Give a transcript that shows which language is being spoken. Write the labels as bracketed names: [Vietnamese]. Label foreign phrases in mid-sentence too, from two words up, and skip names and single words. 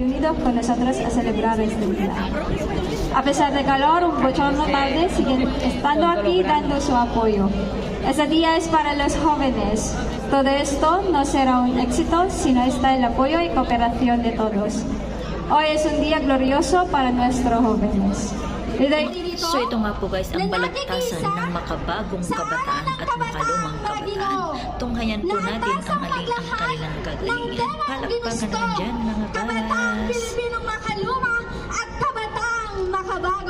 [Spanish] venido con nosotros a celebrar este día. A pesar del calor, un bochorno tarde, siguen estando aquí dando su apoyo. Este día es para los jóvenes. Todo esto no será un éxito si no está el apoyo y cooperación de todos. Hoy es un día glorioso para nuestros jóvenes. [Filipino] So ito nga po guys ang balagtasan ng makabagong kabataan at makalumang kabataan. Tunghayan po natin ang alin ang kanilang kagalingan. Palakpakan naman dyan mga Kabataan guys. Pilipinong makalumang at kabataang makabago.